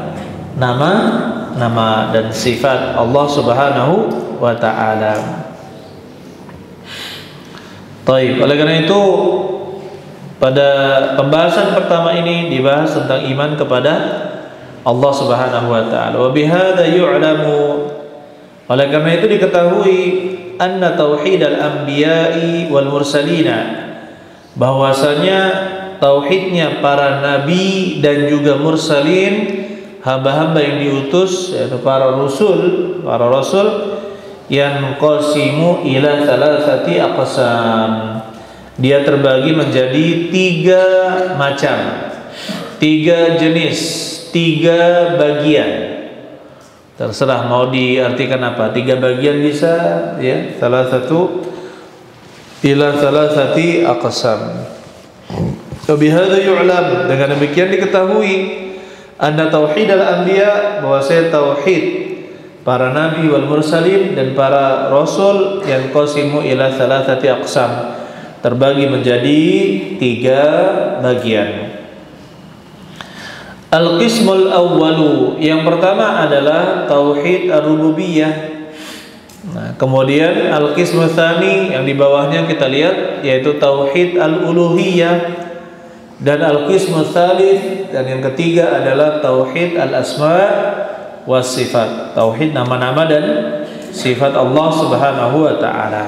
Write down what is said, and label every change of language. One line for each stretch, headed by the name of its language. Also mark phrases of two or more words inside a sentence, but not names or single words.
Indonesian: Nama dan sifat Allah
Arabic: سبحانه وتعالى.
Indonesian: Taib. Oleh karena itu pada pembahasan pertama ini dibahas tentang iman kepada Allah Subhanahu wa taala.
Arabic: وبهذا يعلم,
Indonesian: oleh karena itu diketahui,
Arabic: أن توحيد الأنبياء والمرسلين,
Indonesian: bahwasanya tauhidnya para nabi dan juga mursalin, hamba-hamba yang diutus, yaitu para rasul, yang
Arabic: قسم إلى ثلاثة أقسام,
Indonesian: dia terbagi menjadi tiga macam, tiga jenis, tiga bagian. Terserah mau diartikan apa, tiga bagian bisa, ya, salah satu
Arabic: إلى ثلاثة أقسام. بهذا يعلم,
Indonesian: dengan demikian diketahui,
Arabic: أن توحيد الأنبياء,
Indonesian: bahwa tauhid para nabi
Arabic: والمرسلين
Indonesian: dan para rasul, yang
Arabic: قسم إلى ثلاثة أقسام,
Indonesian: terbagi menjadi tiga bagian.
Arabic: القسم الأول,
Indonesian: yang pertama adalah
Arabic: توحيد الربوبية.
Indonesian: Nah, kemudian
Arabic: القسم الثاني,
Indonesian: yang di bawahnya kita lihat, yaitu
Arabic: توحيد الألوهية,
Indonesian: dan
Arabic: القسم الثالث,
Indonesian: dan yang ketiga adalah
Arabic: توحيد الأسماء والصفات,
Indonesian: tauhid nama-nama dan sifat Allah
Arabic: سبحانه وتعالى.